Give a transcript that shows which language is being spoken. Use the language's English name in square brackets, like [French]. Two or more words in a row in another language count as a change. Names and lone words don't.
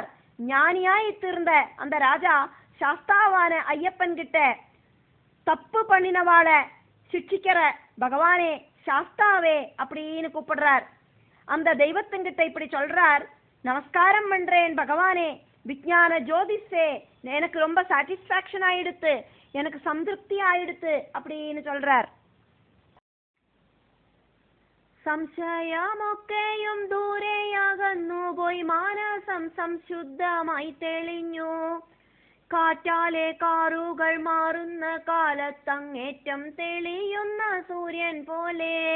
[Tamil] ஞானியாய் தீர்ந்த அந்த ராஜா சாஸ்தாவான ஐயப்பன் கிட்ட தப்பு பண்ணினவாள சிக்ஷிக்கிற பகவானே சாஸ்தாவே அப்படின்னு கூப்பிடுறார். அந்த தெய்வத்துங்கிட்ட இப்படி சொல்றார், நமஸ்காரம் பண்றேன் பகவானே, விஞ்ஞான ஜோதிஷே, எனக்கு ரொம்ப சாட்டிஸ்பாக்சன் ஆயிடுத்து, எனக்கு சந்திருப்தி ஆயிடுத்து அப்படின்னு சொல்றார். [Malayalam] സംശയമൊക്കെയും ദൂരെയകന്നു പോയി മാനസം സംശുദ്ധമായി തെളിഞ്ഞു. കാറ്റാലെ കാറുകൾ മാറുന്ന കാലത്തങ്ങേറ്റം തെളിയുന്ന സൂര്യൻ പോലെ.